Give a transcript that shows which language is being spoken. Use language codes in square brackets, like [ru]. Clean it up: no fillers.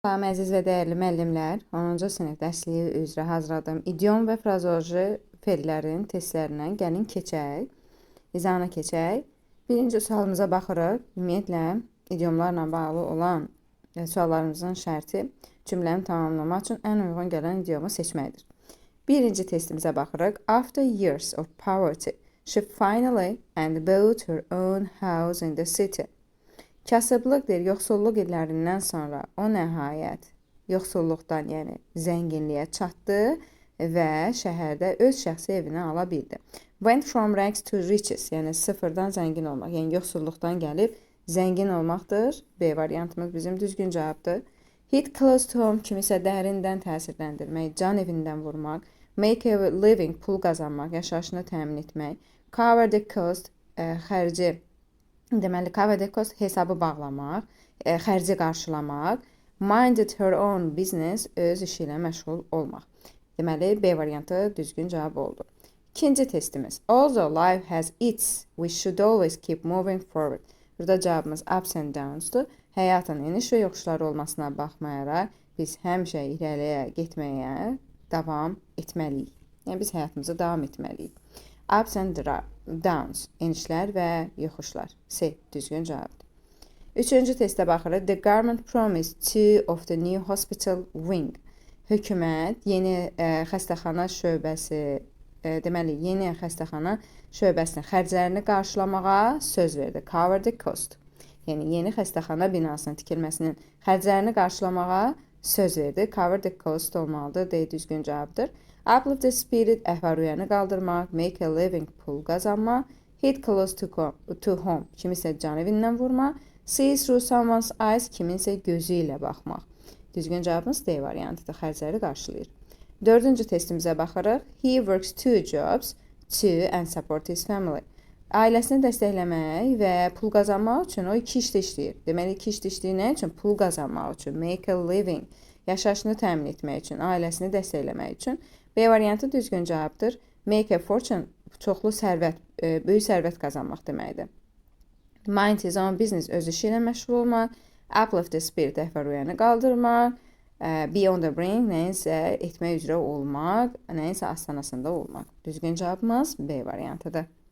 [az] Salam əziz və dəyərli müəllimlər, 10-cu sinif dərsliyi üzrə hazırladığım idiom və frazeoloji fellərin testlərindən gəlin keçək, izahına keçək. Birinci sualımıza baxırıq. Ümumiyyətlə, idiomlarla bağlı olan suallarımızın şərti cümləni tamamlamaq üçün ən uyğun gələn idiomu seçməkdir. Birinci testimizə baxırıq. [en] After years of poverty, she finally and bought her own house in the city. [az] Kasıblıq deyir, yoxsulluq illərindən sonra o nəhayət yoxsulluqdan, yəni zənginliyə çatdı və şəhərdə öz şəxsi evini ala bildi. [en] Went from rags to riches, [az] yəni sıfırdan zəngin olmaq, yəni yoxsulluqdan gəlib zəngin olmaqdır. B variantımız bizim düzgün cavabdır. [en] Hit close to home, [az] kimisə dərindən təsirləndirmək, can evindən vurmaq. [en] Make a living, [az] pul qazanmaq, yaşayışını təmin etmək. [en] Cover the cost, [az] xərci. Deməli, cover the cost hesabı bağlamaq, xərci qarşılamaq. [en] Minded her own business, [az] öz işi ilə məşğul olmaq. Deməli, B variantı düzgün cavab oldu. İkinci testimiz. [en] Although life has its, we should always keep moving forward. [az] Burada cavabımız [en] ups and downs'dur. [az] Həyatın eniş və yoxuşları olmasına baxmayaraq, biz həmişə irəliyə getməyə davam etməliyik. Yəni, biz həyatımıza davam etməliyik. [en] Ups and downs, [az] enişlər və yoxuşlar. C, düzgün cavabdır. Üçüncü testə baxırıq. [en] The government promised 2 of the new hospital wing. [az] Hökumət yeni xəstəxana şöbəsi, deməli, yeni xəstəxana şöbəsinin xərclərini qarşılamağa söz verdi. [en] Cover the cost. [az] Yəni, yeni xəstəxana binasının tikilməsinin xərclərini qarşılamağa söz verdi. [en] Cover the cost [az] olmalıdır. D, düzgün cavabdır. [en] Uplift the spirit, [az] əhval-rüyanı qaldırmaq, [en] make a living, [az] pul qazanmaq, [en] hit close to home, [az] kimisə can evindən vurmaq, [en] see through someone's eyes, [az] kiminsə gözü ilə baxmaq. Düzgün cavabımız D variantıdır, xərcləri qarşılayır. Dördüncü testimizə baxırıq. [en] He works 2 jobs to and support his family. [az] Ailəsini dəstəkləmək və pul qazanmaq üçün o 2 işdə işləyir. Deməli, 2 işdə işləyir nə üçün? Pul qazanmaq üçün, [en] make a living, [az] yaşayışını təmin etmək üçün, ailəsini dəstəkləmək üçün. B variantı düzgün cavabdır. [en] Make a fortune, [az] çoxlu sərvət, böyük sərvət qazanmaq deməkdir. [en] Mind his own business, [az] öz işi ilə məşğul olmaq. [en] Uplift the spirit, [az] əhval-rüyanı qaldırmaq. [en] Be on the brink, [az] nəyinsə etmək üzrə olmaq, nəyinsə astanasında olmaq. Düzgün cavabımız B variantıdır.